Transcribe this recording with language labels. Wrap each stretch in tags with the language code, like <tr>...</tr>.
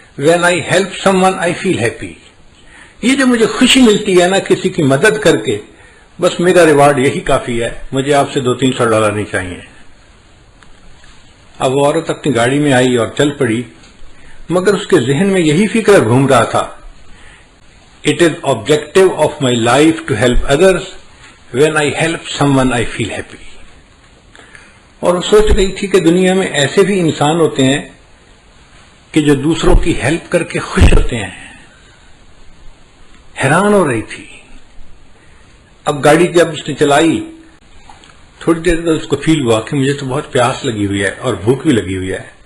<en>When I help someone I feel happy.</en> <ur>یہ جو مجھے خوشی ملتی ہے نا کسی کی مدد کر کے، بس میرا ریوارڈ یہی کافی ہے، مجھے آپ سے $200-300 نہیں چاہیے. اب وہ عورت اپنی گاڑی میں آئی اور چل پڑی، مگر اس کے ذہن میں یہی فکر گھوم رہا تھا</ur> <en>It is objective of my life to help others. When I help someone, I feel happy.</en> <ur>اور وہ سوچ رہی تھی کہ دنیا میں ایسے بھی انسان ہوتے ہیں کہ جو دوسروں کی ہیلپ کر کے خوش ہوتے ہیں. حیران ہو رہی تھی. اب گاڑی جب اس نے چلائی تھوڑی دیر بعد اس کو فیل ہوا کہ مجھے تو بہت پیاس لگی ہوئی ہے اور بھوک بھی لگی ہوئی ہے.</ur>